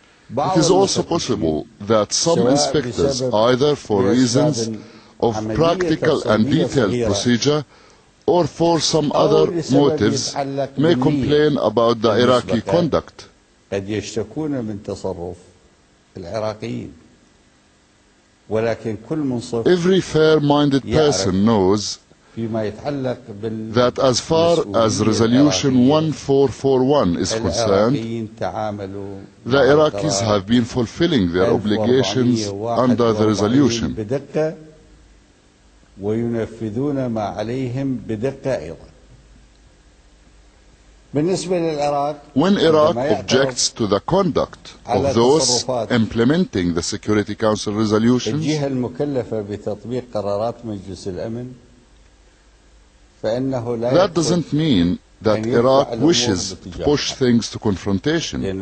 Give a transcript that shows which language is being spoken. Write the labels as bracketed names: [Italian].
[English] It is also possible that some inspectors, either for reasons of practical and detailed procedure or for some other motives, may complain about the Iraqi conduct. [Arabic] قد يشتكون من تصرف العراقيين، ولكن كل منصف [English] Every fair-minded person knows that as far as Resolution 1441 is concerned, the Iraqis have been fulfilling their obligations under the resolution. [Arabic] وينفذون ما عليهم بدقة أيضا. [English] When Iraq objects to the conduct of those implementing the Security Council resolutions, that doesn't mean that Iraq wishes to push things to confrontation.